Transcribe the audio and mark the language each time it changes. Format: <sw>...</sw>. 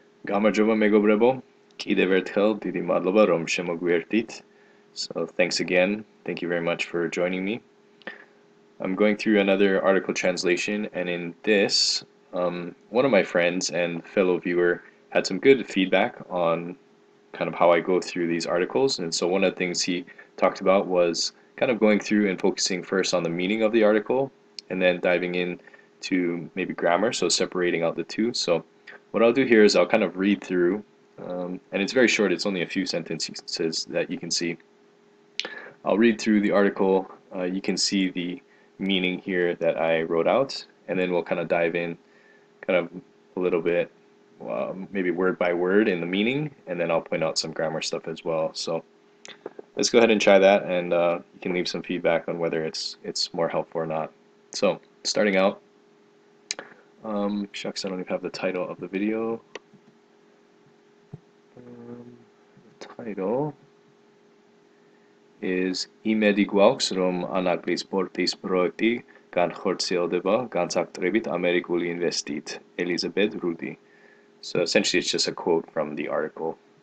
<ka>გამარჯობა მეგობრებო, კიდევ ერთხელ დიდი მადლობა რომ შემოგვიერთდით.</ka> <en>So thanks again. Thank you very much for joining me. I'm going through another article translation, and in this, one of my friends and fellow viewer had some good feedback on kind of how I go through these articles. And so one of the things he talked about was kind of going through and focusing first on the meaning of the article, and then diving in to maybe grammar, so separating out the two. So what I'll do here is I'll kind of read through, and it's very short, it's only a few sentences that you can see. I'll read through the article, you can see the meaning here that I wrote out, and then we'll kind of dive in kind of a little bit, maybe word by word in the meaning, and then I'll point out some grammar stuff as well. So let's go ahead and try that, and you can leave some feedback on whether it's more helpful or not. So starting out, shucks, I don't even have the title of the video.</en> <ka>The title is იმედი გვაქვს, რომ ანაკლის სპორტის პროექტი განხორციელდება განსაკუთრებით ამერიკული ინვესტით, Elizabeth Rudy.</ka> <en>So essentially it's just a quote from the article.</en>